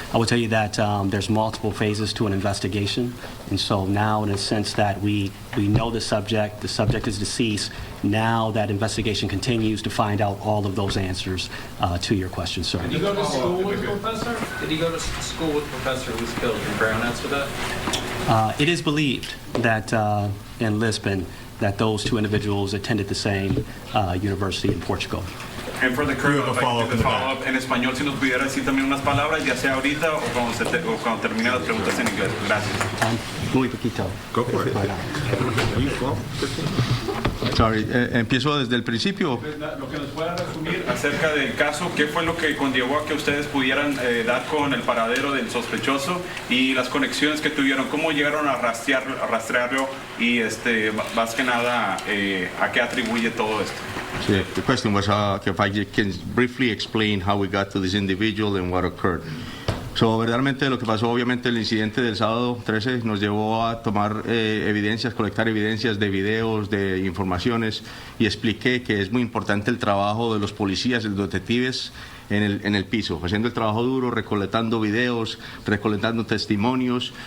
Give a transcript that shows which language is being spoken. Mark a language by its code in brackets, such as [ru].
[en] I will tell you that there's multiple phases to an investigation, and so now, in a sense that we know the subject is deceased, now that investigation continues to find out all of those answers to your question, sir. Did he go to school with the professor? Did he go to school with the professor who was killed? Can Brown answer that? It is believed that in Lisbon, that those two individuals attended the same university in Portugal. [es] And for the crew, if I could follow up en español, si nos pudiera decir también unas palabras, ya sea ahorita o cuando termine las preguntas en inglés. Gracias. Muy poquito. [en] Go for it. [es] Sorry, ¿empiezo desde el principio? Lo que nos pueda resumir acerca del caso, ¿qué fue lo que conllevó a que ustedes pudieran dar con el paradero del sospechoso y las conexiones que tuvieron? ¿Cómo llegaron a rastrearlo y más que nada a qué atribuye todo esto? [en] So the question was if I can briefly explain how we got to this individual and what occurred. [es] So, verdaderamente lo que pasó, obviamente el incidente del sábado 13 nos llevó a tomar evidencias, colectar evidencias de videos, de informaciones, y expliqué que es muy importante el trabajo de los policías, de los detectives en el piso, haciendo el trabajo duro, recolectando videos, recolectando testimonios.